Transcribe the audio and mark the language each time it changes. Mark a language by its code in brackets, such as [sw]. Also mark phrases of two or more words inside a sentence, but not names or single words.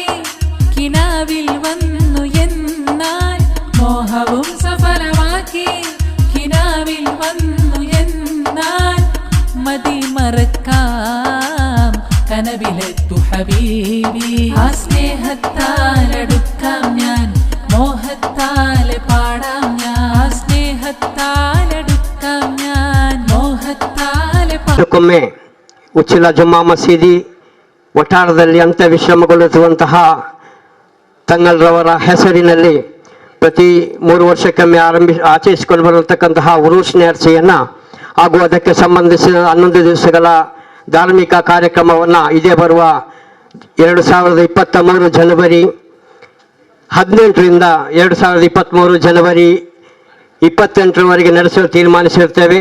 [ml] കിനാവിൽ വന്നു എന്നാൽ മോഹവും സഫലമാക്കി കിനാവിൽ വന്നു എന്നാൽ മതി മറക്കാം കനവിലെത്തു ഹബീബി ആ സ്നേഹത്താലടുക്കാം ഞാൻ മോഹത്താലെ പാടാം ഞാൻ സ്നേഹത്താലടുക്കാം ഞാൻ മോഹത്താലെ [kn] ಒಮ್ಮೆ ಉಚ್ಚಿಲ ಜುಮ್ಮಾ ಮಸೀದಿ ವಠಾರದಲ್ಲಿ ಅಂತ್ಯ ವಿಶ್ರಮಗೊಳ್ಳುತ್ತಿರುವಂತಹ ತಂಗಲ್ರವರ ಹೆಸರಿನಲ್ಲಿ ಪ್ರತಿ 3 ವರ್ಷಕ್ಕೊಮ್ಮೆ ಆಚರಿಸಿಕೊಂಡು ಬರತಕ್ಕಂತಹ ಉರೂಸ್ ನೇರ್ಚೆಯನ್ನು ಹಾಗೂ ಅದಕ್ಕೆ ಸಂಬಂಧಿಸಿದ 11 ದಿವಸಗಳ ಧಾರ್ಮಿಕ ಕಾರ್ಯಕ್ರಮವನ್ನು ಇದೇ ಬರುವ 2023 ಜನವರಿ 18ರಿಂದ 2023 ಜನವರಿ 28ರವರೆಗೆ ನಡೆಸಲು ತೀರ್ಮಾನಿಸಿರುತ್ತೇವೆ.